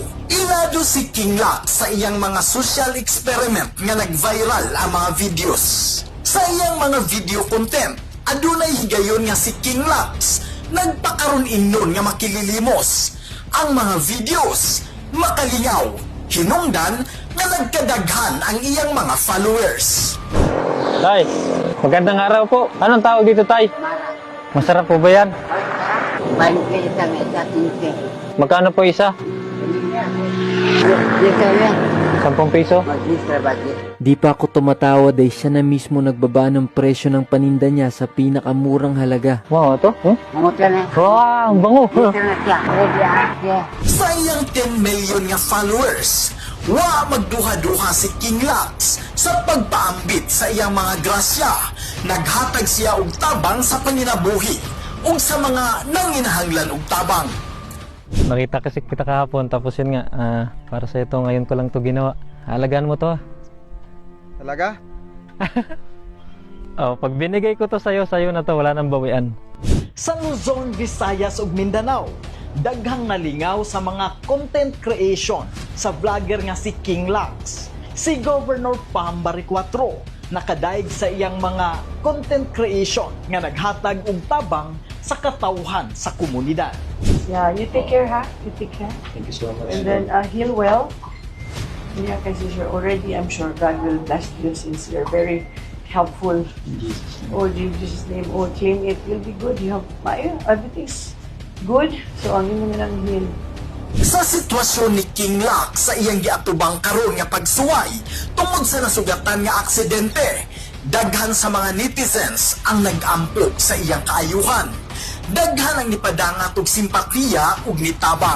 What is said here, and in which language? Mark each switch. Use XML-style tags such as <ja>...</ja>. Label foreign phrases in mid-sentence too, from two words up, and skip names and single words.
<ceb>Ilado si King Lux sa iyang mga social experiment nga nag-viral ang mga videos. Sa iyang mga video content, adunay higayon nga si King Lux nagpakaroon inon nga makililimos. Ang mga videos makalingaw, hinungdan nga nagkadaghan ang iyang mga followers.</ceb> <tl>Tay, magandang araw po. Anong tawag dito, Tay? Masarap po ba yan? Balik kayo sa mesa, 15. Magkano po isa? Dito yan. 10 piso? Mag-isra budget. Di pa ako tumatawa dahil siya na mismo nagbaba ng presyo ng paninda niya sa pinakamurang halaga. Wow, ito? Mamot ka na. Wow, ang bango. Dito na siya. Ready siya.</tl> <ceb>Sa iyang 10 million nga followers, wa magduha-duha si King Lux sa pagpaambit sa iyang mga grasya. Naghatag siya og tabang sa paninabuhi ug sa mga nanginahanglan og tabang.</ceb> <tl>Nakita kasi kita kahapon, tapos yun nga, para sa ito, ngayon ko lang to ginawa. Halagaan mo to. Talaga? Oh, pag binigay ko to sa'yo na to, wala nang bawian.</tl> <ceb>Sa Luzon, Visayas ug Mindanao, daghang nalingaw sa mga</ceb> <en>content creation</en> <ceb>sa vlogger nga si King Lux. Si Governor Pambari 4 nakadaig sa iyang mga</ceb> <en>content creation</en> <ceb>nga naghatag og tabang sa katawhan sa komunidad.</ceb> <en>Yeah, you take care, ha? You take care. Thank you so much. And then heal well. Yeah, kasi sure, already I'm sure God will bless you since you're very helpful. Oh, in Jesus' name. Oh, claim it will be good. You have, everything's good. So,</en> <tl>ang yun naman ang heal.</tl> <ceb>Sa sitwasyon ni King Lux sa iyang giatubang karon nga pagsuway tungod sa nasugatan nga aksidente, daghan sa mga netizens ang nag-ampok sa iyang kaayuhan. Daghan ang nipadangat og simpatiya ug nitabang.</ceb>